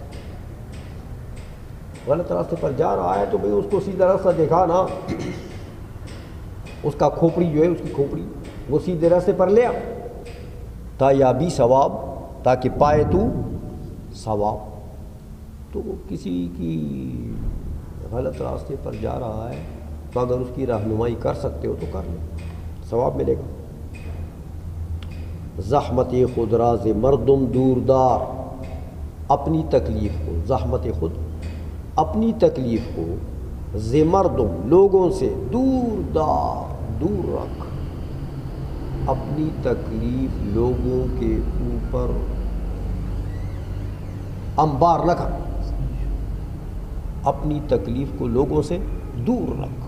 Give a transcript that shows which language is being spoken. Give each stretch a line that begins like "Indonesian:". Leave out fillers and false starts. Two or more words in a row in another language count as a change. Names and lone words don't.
Urdu: غلط راستے پر جا رہا ہے تو بھئی اس کو سیدھا راستہ دکھا نا، اس کا کھوپڑی جو ہے، اس کی کھوپڑی وہ سیدھے راستے پر لیا،
Persian: تایابی ثواب،
Urdu: تاکہ پائے تو ثواب۔ تو کسی کی غلط راستے پر جا رہا ہے تو اگر اس کی رہنمائی کر سکتے ہو تو کر لو، ثواب ملے گا۔
Persian: زحمت خود راز مردم دوردار،
Urdu: اپنی تکلیف کو،
Persian: زحمت خود
Urdu: اپنی تکلیف کو، زمردم لوگوں سے،
Persian: دور دار
Urdu: دور رکھ، اپنی تکلیف لوگوں کے اوپر انبار نہ کر، اپنی تکلیف کو لوگوں سے دور رکھ۔